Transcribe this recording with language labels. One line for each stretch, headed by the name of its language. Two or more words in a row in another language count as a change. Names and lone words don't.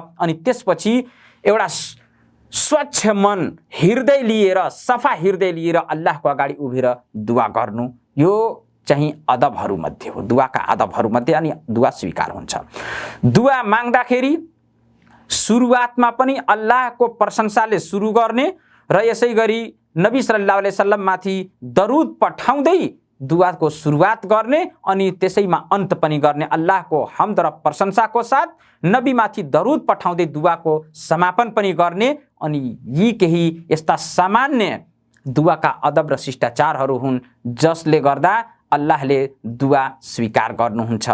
Nepali: अनि त्यसपछि एउटा स्वच्छ मन, हृदय लिएर, सफा हृदय लिएर अल्लाहको अगाडि उभिएर दुवा गर्नु, यो चाहिँ अदबहरू मध्ये हो, दुवाका अदबहरू मध्ये, अनि दुवा स्वीकार हुन्छ। दुवा माग्दाखेरि सुरुवातमा पनि अल्लाहको प्रशंसाले सुरु गर्ने र यसै गरी नबी
Arabic: صلى الله عليه وسلم
Nepali: माथि दरुद पठाउँदै दुआको सुरुवात गर्ने अनि त्यसैमा अन्त पनि गर्ने, अल्लाहको हम्द र प्रशंसाको साथ नबीमाथि दरुद पठाउँदै दुआको समापन पनि गर्ने। अनि यी केही यस्ता सामान्य दुआका अदब र शिष्टाचारहरू हुन् जसले गर्दा अल्लाहले दुआ स्वीकार गर्नुहुन्छ।